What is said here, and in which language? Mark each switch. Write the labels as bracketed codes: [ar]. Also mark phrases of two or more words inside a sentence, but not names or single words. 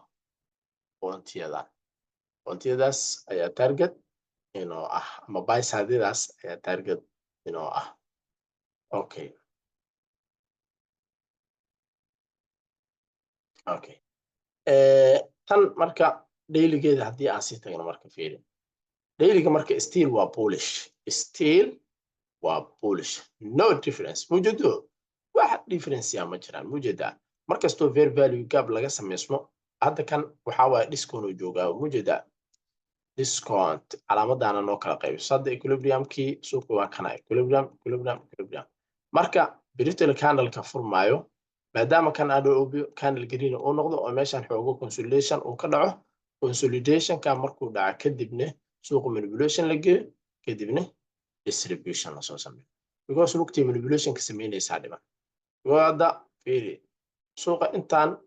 [so] pointiyadaas ayaa target inoo ama [en] buy side- [so] daas ayaa target inoo okay tan marka dailygeeda haddii aan sii tagno marka fiiri dailyga marka still waa bullish [en] no difference [so] mujeedo wax difference ma jiraan mujeeda markastoo [en] fair value gap [so] laga sameysmo hadda kan waxaa waaye discount uu joogaa mujeeda discount calaamadana noo kala qaybiso hadda equilibriumkii suuqa waa kana equilibrium marka [en] brittle candle- [so] ka furmaayo maadaama kan [en] candle green [so] uu noqdo oo meeshan xoogo consolidation uu ka dhaco consolidation ka markuu dhaca kadibna suuqa manipulation la geeyo kadibna distribution la soo sameeyo because lugtii manipulation ka sameynaysaa dhiman wada fiiri suuqa intaan